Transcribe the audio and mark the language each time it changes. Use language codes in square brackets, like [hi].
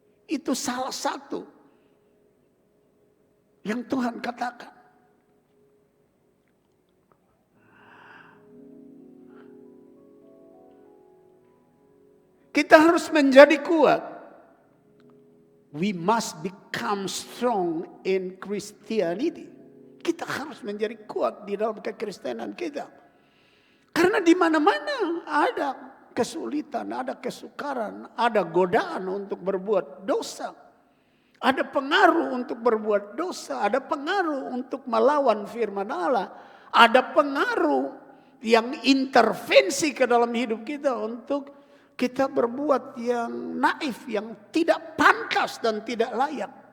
[id] Itu salah satu yang Tuhan katakan. Kita harus menjadi kuat. [en] We must become strong in Christianity. [id] Kita harus menjadi kuat di dalam kekristenan kita. Karena di mana-mana ada kesulitan, ada kesukaran, ada godaan untuk berbuat dosa. Ada pengaruh untuk berbuat dosa, ada pengaruh untuk melawan firman Allah. Ada pengaruh yang intervensi ke dalam hidup kita untuk kita berbuat yang naif, yang tidak pantas dan tidak layak.